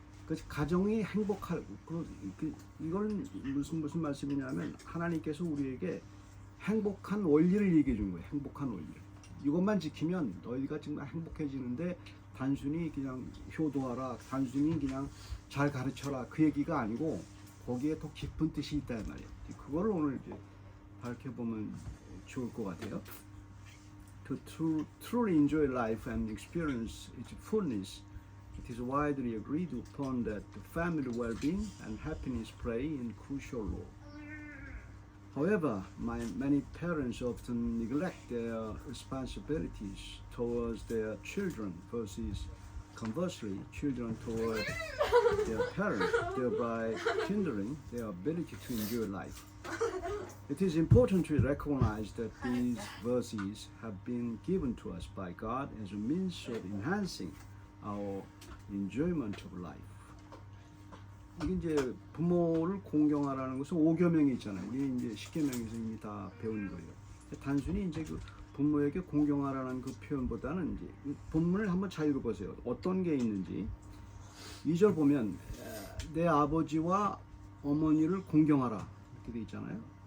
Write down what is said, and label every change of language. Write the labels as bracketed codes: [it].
[ko] 그래서 가정이 행복하고 이건 무슨 말씀이냐면 하나님께서 우리에게 행복한 원리를 얘기해 준 거예요. 행복한 원리. 이것만 지키면 너희가 정말 행복해지는데 단순히 그냥 효도하라, 단순히 그냥 잘 가르쳐라 그 얘기가 아니고 거기에 더 깊은 뜻이 있다 말이에요. 그걸 오늘 이제 밝혀보면 좋을 것 같아요. [en] To truly enjoy life and experience its fullness, it is widely agreed upon that the family well-being and happiness play a crucial role. However, many parents often neglect their responsibilities towards their children versus conversely, children towards their parents, thereby hindering their ability to enjoy life. It is important to recognize that these verses have been given to us by God as a means of enhancing our enjoyment of life. [ko] 이게 이제 부모를 공경하라는 것은 5계명이 있잖아요. 우리 이제 10계명에서 이미 다 배운 거예요. 단순히 이제 그 부모에게 공경하라는 그 표현보다는 이제 본문을 한번 잘 읽어보세요. 어떤 게 있는지. 2절 보면 내 아버지와 어머니를 공경하라 이렇게 돼 있잖아요.